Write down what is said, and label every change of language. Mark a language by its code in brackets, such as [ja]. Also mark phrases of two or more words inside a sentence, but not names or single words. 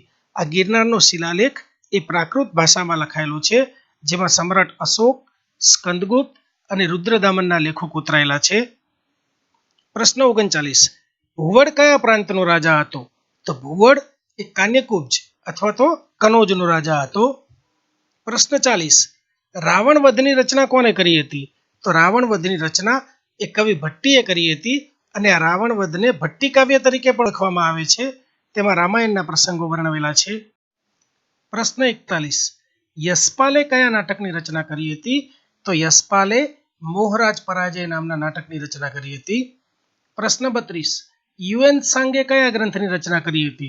[gu] આ ગિરનારનો શિલાલેખ એ પ્રાકૃત ભાષામાં લખાયેલો છે જેમાં સમ્રાટ અશોક, સ્કંદગુપ્ત અને રુદ્રદામનના લેખો કોતરાયેલા છે। પ્રશ્ન 39 ભુવડ કયા પ્રાંતનો રાજા હતો? તો ભુવડ એ કાન્યકુબ્જ અથવા તો કનોજનો રાજા હતો। પ્રશ્ન 40 રાવણ વધની રચના કોણે કરી હતી? તો રાવણ વધની રચના એ કવિ ભટ્ટીએ કરી હતી અને આ રાવણ વધને ભટ્ટી કાવ્ય તરીકે પણ લખવામાં આવે છે। તેમાં રામાયણના પ્રસંગો વર્ણવેલા છે। પ્રશ્ન 41 યશપાલે કયા નાટકની રચના કરી હતી? તો યશપાલે મોહરાજ પરાજય નામના નાટકની રચના કરી હતી। પ્રશ્ન 32 યુએન સાંગે કયા ગ્રંથની રચના કરી હતી?